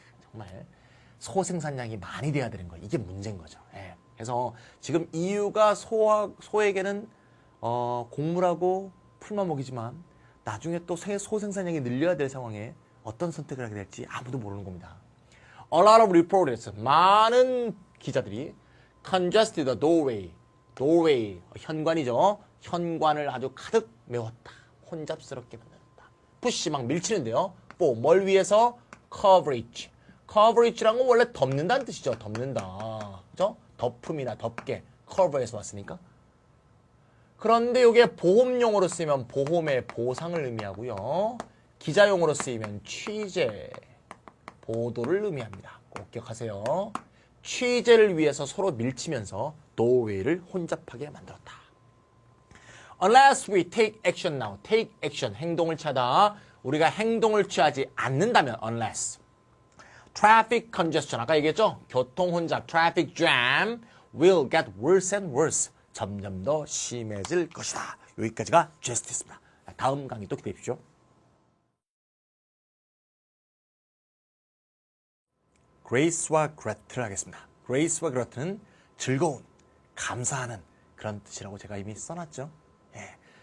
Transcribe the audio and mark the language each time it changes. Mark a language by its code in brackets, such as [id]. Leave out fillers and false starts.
[ko] 정말 소 생산량이 많이 돼야 되는 거. 이게 문제인 거죠. 예. 그래서 지금 EU가 소에게는 곡물하고 풀만 먹이지만 나중에 또 소 생산량이 늘려야 될 상황에 어떤 선택을 하게 될지 아무도 모르는 겁니다. [en] A lot of reporters, [ko] 많은 기자들이 [en] congested the doorway, [ko] 현관이죠. 현관을 아주 가득 메웠다. 혼잡스럽게 만들었다. push 막 밀치는데요. for 뭘 위해서? coverage. coverage란 건 원래 덮는다는 뜻이죠. 덮는다. 그죠? 덮음이나 덮개. cover에서 왔으니까. 그런데 이게 보험용어로 쓰이면 보험의 보상을 의미하고요. 기자용어로 쓰이면 취재, 보도를 의미합니다. 꼭 기억하세요. 취재를 위해서 서로 밀치면서 doorway를 혼잡하게 만들었다. [en] Unless we take action now. take action, [ko] 행동을 취하다. 우리가 행동을 취하지 않는다면 unless. Traffic congestion, 아까 얘기했죠? 교통 혼잡, [en] traffic jam will get worse and worse. [ko] 점점 더 심해질 것이다. 여기까지가 GST였습니다. 다음 강의 또 기대해 주십시오. 그레이스와 그레트를 하겠습니다. 그레이스와 그레트는 즐거운, 감사하는 그런 뜻이라고 제가 이미 써놨죠. 예.